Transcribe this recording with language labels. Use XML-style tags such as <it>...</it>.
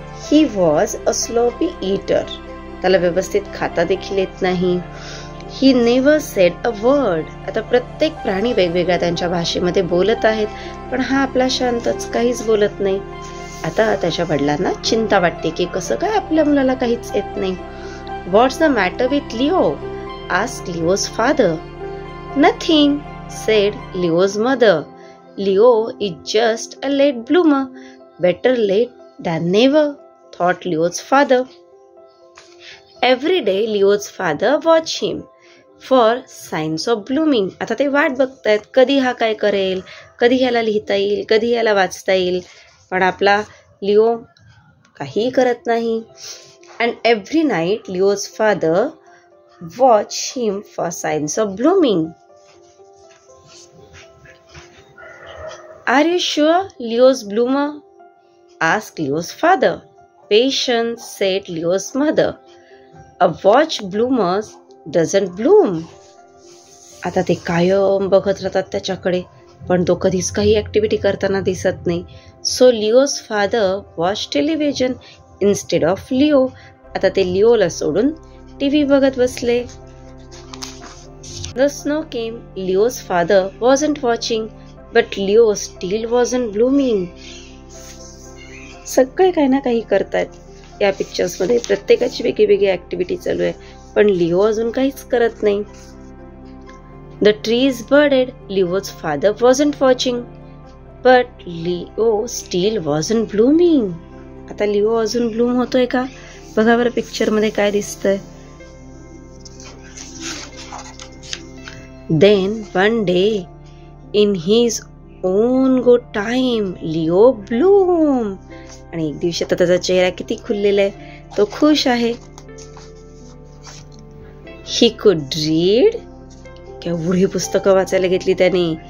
<en>He was a sloppy eater.</en> <mr>त्याला व्यवस्थित खाता देखील येत नाही।</mr> <en>He never said a word.</en> <mr>आता प्रत्येक प्राणी वेगवेगळ्या त्यांच्या भाषेमध्ये बोलत आहेत, पण हा आपला शांतच काहीच बोलत नाही। आता त्याच्या वडिलांना चिंता वाटते की कसं काय आपल्या मुलाला काहीच येत नाही।</mr> <en>What's the matter with Leo? asked Leo's father. Nothing, said Leo's mother. Leo is just a late bloomer. Better late than never, thought Leo's father. Every day Leo's father watched him for signs of blooming.</en> <mr>आता ते वाट बघतायत कधी हा काय करेल, कधी याला लिहिता येईल, कधी याला वाचता येईल, पण आपला लिओ काही करत नाही।</mr> <en>And every night Leo's father watched him for signs of blooming. Are you sure Leo's bloomer? asked Leo's father. Patience, said Leo's mother. A watch bloomers doesn't bloom.</en> <mr>आता ते कायम बघत राहतात त्याच्याकडे, पण तो कधीच काही ऍक्टिव्हिटी करताना दिसत नाही।</mr> <en>So Leo's father watched television instead of Leo.</en> <mr>आता ते लिओला सोडून टीव्ही बघत बसले।</mr> <en>The snow came. Leo's father wasn't watching, but Leo still wasn't blooming.</en> <mr>सगळे काही ना काही करतायत या पिक्चर्स मध्ये, प्रत्येकाची वेगळी ऍक्टिव्हिटी चालू आहे, पण लिओ अजून काहीच करत नाही।</mr> <en>The trees budded. Leo's father wasn't watching, but Leo still wasn't blooming.</en> <mr>आता लिओ अजून ब्लूम होतोय का? बघा बरं पिक्चर मध्ये काय दिसतंय।</mr> <en>Then one day in his own good time Leo bloomed.</en> <mr>आणि एक दिवशी आता त्याचा चेहरा किती खुललेला आहे, तो खुश आहे।</mr> <en>He could read.</en> <mr>केवढी पुस्तकं वाचायला घेतली त्याने।</mr>